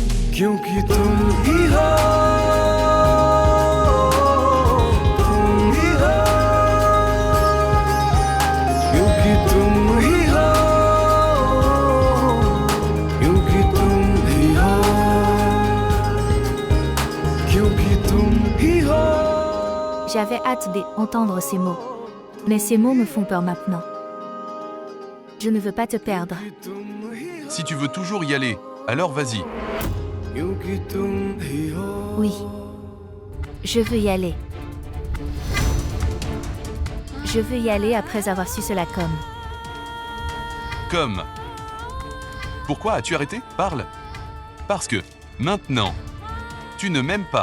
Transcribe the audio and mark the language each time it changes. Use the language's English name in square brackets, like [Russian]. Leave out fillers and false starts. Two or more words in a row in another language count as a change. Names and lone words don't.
[Hindi] क्योंकि तुम ही हो, तुम ही हो, क्योंकि तुम ही हो, क्योंकि तुम ही हो, क्योंकि तुम ही हो. [French] J'avais hâte d'entendre ces mots. Mais ces mots me font peur maintenant. Je ne veux pas te perdre. Si tu veux toujours y aller, alors vas-y. [Hindi] क्योंकि तुम ही हो. [French] Oui. Je veux y aller. Je veux y aller après avoir su cela comme. Comme. Pourquoi as-tu arrêté? Parle. Parce que, maintenant, tu ne m'aimes pas.